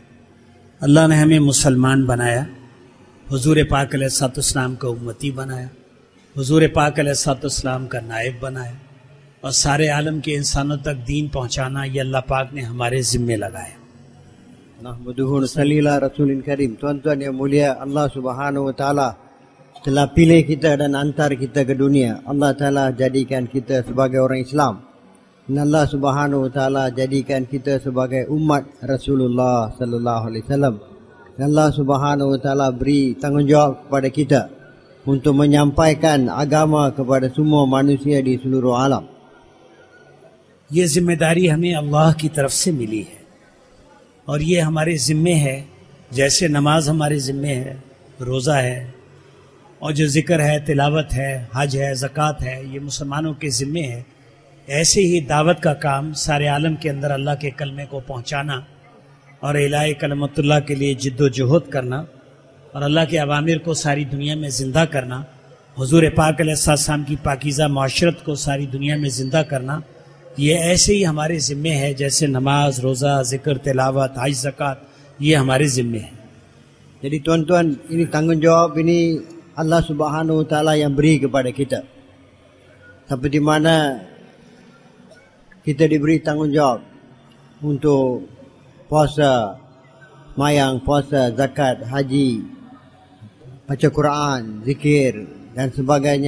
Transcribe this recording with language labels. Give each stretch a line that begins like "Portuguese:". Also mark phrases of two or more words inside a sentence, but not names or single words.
Urdu: اللہ نے ہمیں مسلمان بنایا، حضور پاک
Arabic: علیہ الصلوۃ والسلام
Urdu: کا امتی بنایا، حضور پاک
Arabic: علیہ الصلوۃ والسلام
Urdu: کا نائب بنایا، اور سارے عالم کے انسانوں تک دین پہنچانا یہ اللہ پاک نے ہمارے ذمے لگایا۔
Arabic: نحمده نصلي على رسول كريم.
Malay: Tuan-tuan yang mulia,
Arabic: الله سبحانه وتعالى
Malay: telah pilih kita dan hantar kita ke dunia.
Arabic: الله تعالى
Malay: jadikan kita sebagai orang Islam. Dan
Arabic: الله سبحانه وتعالى
Malay: jadikan kita sebagai umat Rasulullah
Arabic: صلى الله عليه وسلم.
Malay: Dan
Arabic: الله سبحانه وتعالى
Malay: beri tanggungjawab kepada kita untuk menyampaikan agama kepada semua manusia di seluruh alam.
Urdu: یہ ذمہ داری ہمیں اللہ کی طرف سے ملی ہے، اور یہ ہمارے ذمے ہے، جیسے نماز ہمارے ذمے ہے، روزہ ہے، اور جو ذکر ہے، تلاوت ہے، حج ہے، زکوٰۃ ہے، یہ مسلمانوں کے ذمے ہے۔ ایسے ہی دعوت کا کام سارے عالم کے اندر اللہ کے کلمے کو پہنچانا اور
Arabic: اعلاء کلمت اللہ
Urdu: کے لیے جد و جہد کرنا اور اللہ کے اوامر کو ساری دنیا میں زندہ کرنا، حضور پاک
Arabic: علیہ السلام
Urdu: کی پاکیزہ معاشرت کو ساری دنیا میں زندہ کرنا، یہ ایسے ہی ہمارے ذمے ہے جیسے نماز، روزہ، ذکر، تلاوت، حج، زکوٰۃ، یہ ہمارے ذمے ہے۔
Malay: Jadi tuan-tuan, ini tanggungjawab ini
Arabic: الله سبحانه وتعالى
Malay: yang beri kepada kita. Seperti mana kita diberi tanggungjawab untuk puasa, mayang, puasa, zakat, haji, baca Quran, zikir dan sebagainya.